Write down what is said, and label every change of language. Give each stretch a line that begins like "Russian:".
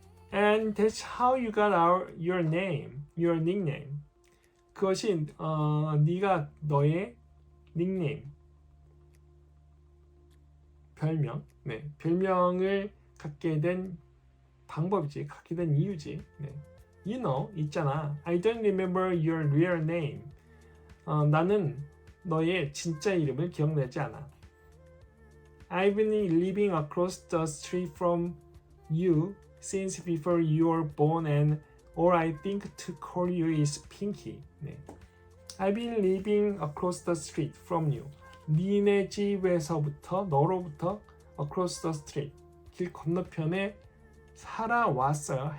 English: And that's how you got your name, your nickname.
Korean: 그것이 네가 너의 닉네임, 별명, 네, 별명을 갖게 된 방법이지, 갖게 된 이유지. 네.
English: You know,
Korean: 있잖아.
English: I don't remember your real name.
Korean: 나는 너의 진짜 이름을 기억나지 않아.
English: I've been living across the street from you since before you were born and all I think to call you is Pinky.
Korean: 네.
English: I've been living across the street from you.
Korean: 니네 집에서부터, 너로부터
English: across the street.
Korean: 길 건너편에 살아왔어요.